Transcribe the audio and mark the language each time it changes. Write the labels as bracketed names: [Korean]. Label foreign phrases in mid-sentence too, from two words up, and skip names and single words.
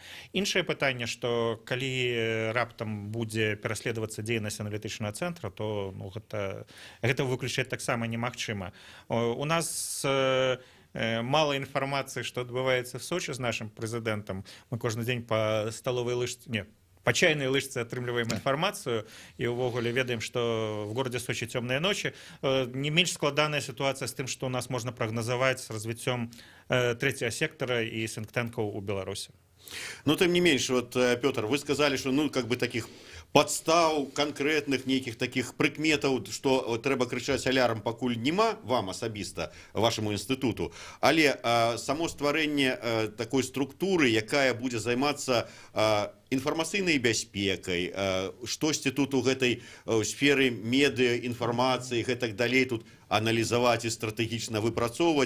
[Belarusian] Іншае пытанне, што калі раптам будзе пераследавацца дзейнасць аналітычнага цэнтра, то гэта выключаць таксама немагчыма. У нас мало інфармацыі, што адбываецца [Russian] в Сочи [Belarusian] з нашым прэзідэнтам. Мы кожны дзень па сталовай лыжцы, [Russian] по чайной [Belarusian] лыжцы атрымліваем інфармацыю і ўвогуле ведаем, што [Russian] в городе Сочи [Belarusian] цёмныя ночі. Не менш складаная сітуацыя з тым, што у нас можна прагназаваць з развіццём трэцяга сектара і сінктэнкаў у Беларусі. Тым не менш, Пётр, вы сказалі, што такіх падстаў канкрэтных нейкіх такіх прыкметаў, што трэба крычаць алярм, пакуль няма вам асабіста, вашаму інстытуту, але само стварэнне такой структуры, якая будзе займацца інфармацыйнай бяспекай, штосьці тут у гэтай сферы медыа, інфармацыі, гэтак далей тут аналізаваць і стратэгічна выпрацоўваць.